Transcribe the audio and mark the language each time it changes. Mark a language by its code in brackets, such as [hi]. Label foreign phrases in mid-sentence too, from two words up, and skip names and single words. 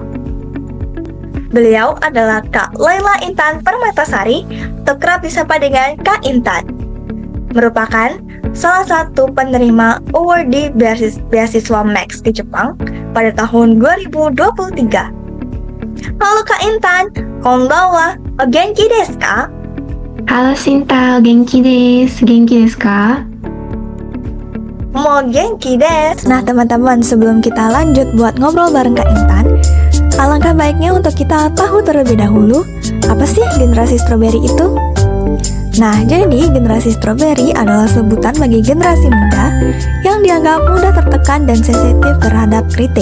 [id] Beliau adalah Kak Laila Intan Permatasari, atau kerap disapa dengan Kak Intan. Merupakan salah satu penerima awardee beasiswa Max ke Jepang pada tahun 2023. Halo Kak Intan, [ja] こんばんは、お元気ですか? Halo Sinta, 元気です。元気ですか? も元気です. [id] Nah teman-teman, sebelum kita lanjut buat ngobrol bareng Kak Intan, alangkah baiknya untuk kita tahu terlebih dahulu apa sih generasi strawberry itu? Nah, jadi generasi strawberry adalah sebutan bagi generasi muda yang dianggap mudah tertekan dan sensitif terhadap kritik.